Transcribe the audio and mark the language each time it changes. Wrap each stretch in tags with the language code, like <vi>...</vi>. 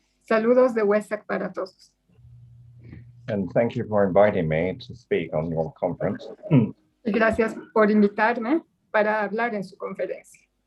<es>Saludos de Westside para todos.</es> <en>And thank you for inviting me to speak on your conference.</en> <es>Y gracias por invitarme para hablar en su conferencia.</es>